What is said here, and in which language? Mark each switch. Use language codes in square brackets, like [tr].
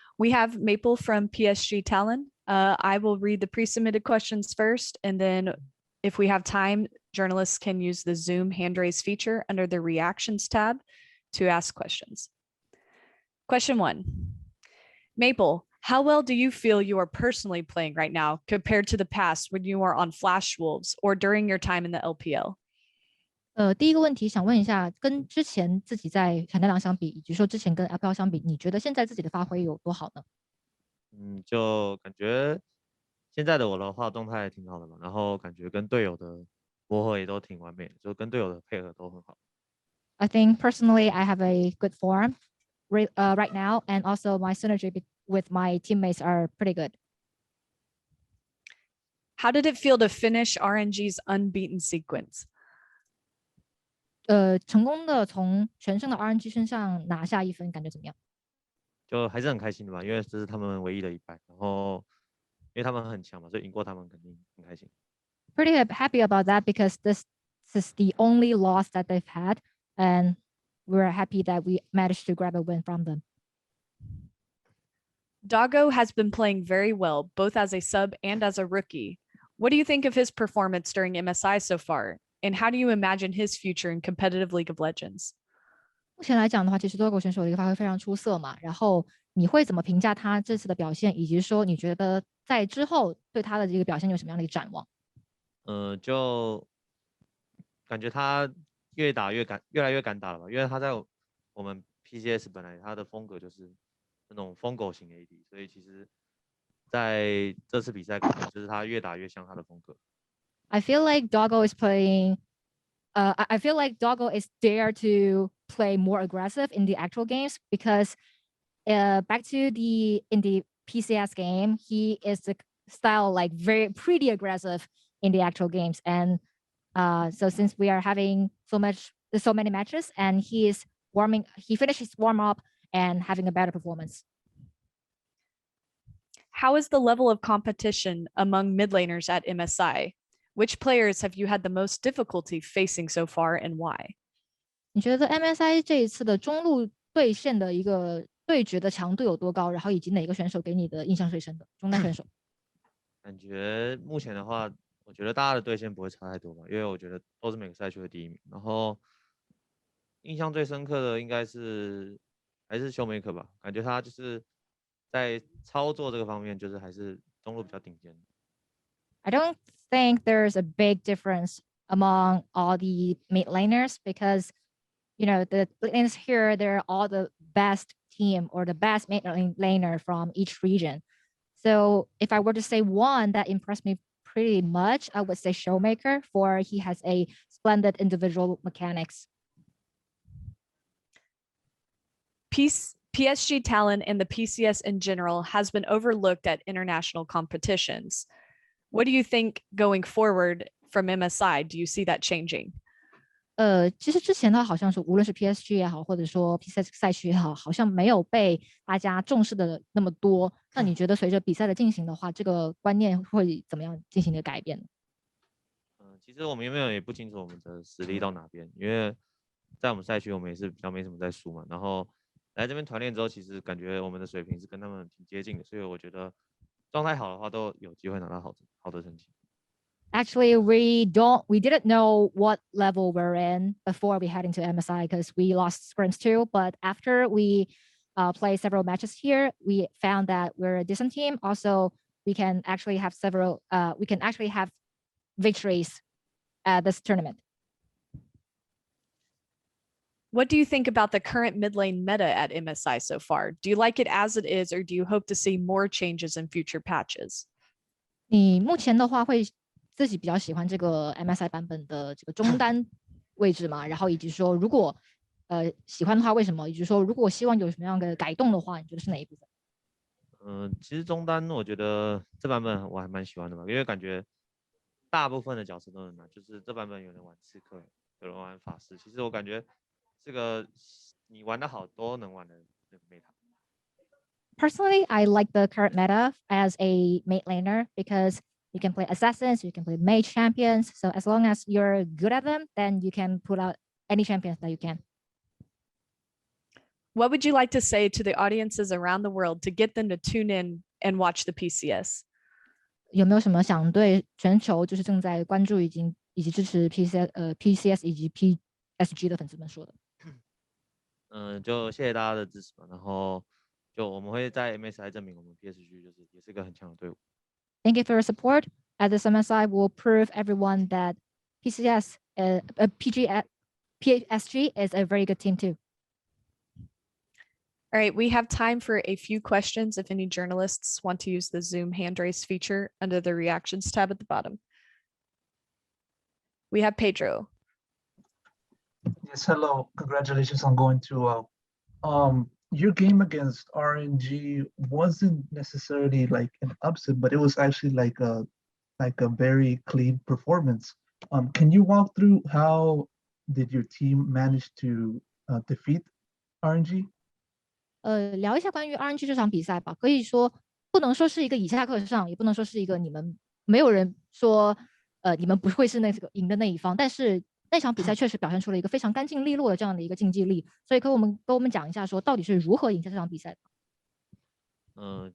[en] We have Maple from PSG Talon. I will read the pre-submitted questions first, and then if we have time, journalists can use the Zoom hand raise feature under the reactions tab to ask questions. Question 1. Maple, how well do you feel you are personally playing right now compared to the past when you were on Flash Wolves or during your time in the LPL? [zh] 第一个问题想问一下，跟之前自己在闪电狼相比，以及说之前跟 LPL 相比，你觉得现在自己的发挥有多好呢？就感觉现在的我的话动态挺好的嘛，然后感觉跟队友的磨合也都挺完美的，就跟队友的配合都很好。 [en] I think personally I have a good form right now, and also my synergy with my teammates are pretty good. How did it feel to finish RNG's unbeaten sequence? [zh] 成功的从全胜的 RNG 身上拿下1分，感觉怎么样？就还是很开心的吧，因为这是他们唯一的一败，然后因为他们很强嘛，所以赢过他们肯定很开心。 [en] Pretty happy about that because this is the only loss that they've had, and we're happy that we managed to grab a win from them. Doggo has been playing very well, both as a sub and as a rookie. What do you think of his performance during MSI so far? And how do you imagine his future in competitive League of Legends? [zh] 目前来讲的话，其实 Doggo 选手的一个发挥非常出色嘛。然后你会怎么评价他这次的表现，以及说你觉得在之后对他的这个表现有什么样的一个展望？就感觉他越来越敢打了吧，因为他在我们 PCS 本来他的风格就是那种疯狗型 AD， 所以其实在这次比赛感觉就是他越打越像他的风格。 [en] I feel like Doggo is playing. I feel like Doggo is dare to play more aggressive in the actual games because back to in the PCS game, he is the style like pretty aggressive in the actual games. And so since we are having so many matches, and he finished his warm up and having a better performance. How is the level of competition among mid laners at MSI? Which players have you had the most difficulty facing so far, and why? [zh] 你觉得 MSI 这一次的中路对线的一个对决的强度有多高？然后以及哪个选手给你的印象最深的中单选手？感觉目前的话，我觉得大家的对线不会差太多吧，因为我觉得都是每个赛区的第一名。然后印象最深刻的应该还是修梅克吧，感觉他就是在操作这个方面，就是还是中路比较顶尖。 [en] I don't think there's a big difference among all the mid laners because, the laners here, they're all the best team or the best mid laner from each region. So if I were to say one that impressed me pretty much, I would say Showmaker, for he has a splendid individual mechanics. PSG Talon and the PCS in general has been overlooked at international competitions. What do you think going forward from MSI? Do you see that changing? [zh] 其实之前的好像是无论是 PSG 也好，或者说 PCS 赛区也好，好像没有被大家重视的那么多。那你觉得随着比赛的进行的话，这个观念会怎么样进行一个改变呢？其实我们原本也不清楚我们的实力到哪边，因为在我们赛区我们也是比较没什么在输嘛。然后来这边团练之后，其实感觉我们的水平是跟他们挺接近的，所以我觉得状态好的话都有机会拿到好的成绩。 [en] Actually, we didn't know what level we're in before we head into MSI because we lost scrims too. But after we play several matches here, we found that we're a decent team. Also, we can actually have victories at this tournament. What do you think about the current mid lane meta at MSI so far? Do you like it as it is, or do you hope to see more changes in future patches? [zh] 你目前的话会自己比较喜欢这个 MSI 版本的这个中单位置嘛？然后以及说如果喜欢的话为什么？以及说如果希望有什么样的改动的话，你觉得是哪一部分？其实中单我觉得这版本我还蛮喜欢的嘛，因为感觉大部分的角色都能拿，就是这版本有人玩刺客，有人玩法师，其实我感觉这个你玩得好都能玩的那个 meta。 [en] Personally, I like the current meta as a mid laner because you can play assassins, you can play mage champions. So as long as you're good at them, then you can put out any champions that you can. What would you like to say to the audiences around the world to get them to tune in and watch the PCS? [zh] 有没有什么想对全球就是正在关注以及支持 PCS 以及 PSG 的粉丝们说的？就谢谢大家的支持吧。然后就我们会在 MSI 证明我们 PSG 就是也是一个很强的队伍。 [en] Thank you for your support. At this MSI, we'll prove everyone that PSG is a very good team too. All right, we have time for a few questions if any journalists want to use the Zoom hand raise feature under the reactions tab at the bottom. We have Pedro. Yes, hello. Congratulations on going too well. Your game against RNG wasn't necessarily like an upset, but it was actually like a very clean performance. Can you walk through how did your team manage to defeat RNG? [zh] 聊一下关于 RNG 这场比赛吧。可以说不能说是一个以下课上，也不能说是一个你们没有人说你们不会是那个赢的那一方，但是那场比赛确实表现出了一个非常干净利落的这样的一个竞技力。所以跟我们讲一下，说到底是如何赢下这场比赛的。